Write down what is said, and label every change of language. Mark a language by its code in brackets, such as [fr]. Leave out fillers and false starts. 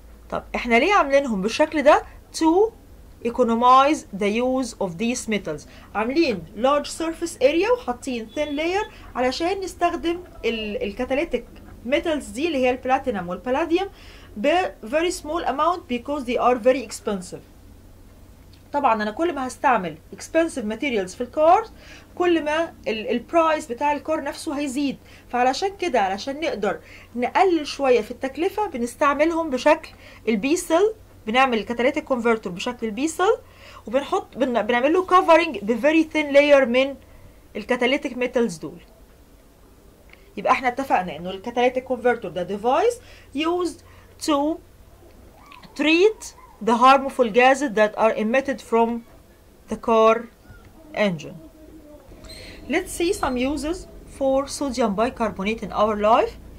[ar] طب احنا ليه عاملينهم بالشكل ده؟ [en] to economize the use of these metals. [ar] عاملين large surface area وحاطين thin layer علشان نستخدم الكاتاليتيك metals دي اللي هي البلاتينم والبلاديوم ب [en] very small amount because they are very expensive. [ar] طبعا انا كل ما هستعمل [en] expensive materials [ar] في الكار كل ما البرايس بتاع الكار نفسه هيزيد. فعلشان كده علشان نقدر نقلل شويه في التكلفه بنستعملهم بشكل البي سيل، بنعمل الكاتاليتيك كونفرتر بشكل البي سيل، بنعمل له كفرنج بفيري ثين لاير من الكاتاليتيك ميتالز دول. يبقى احنا اتفقنا انه الكاتاليتيك كونفرتر ده ديفايس [en] used to treat the harmful gases that are emitted from the car engine. Let's see some uses for sodium bicarbonate in our life.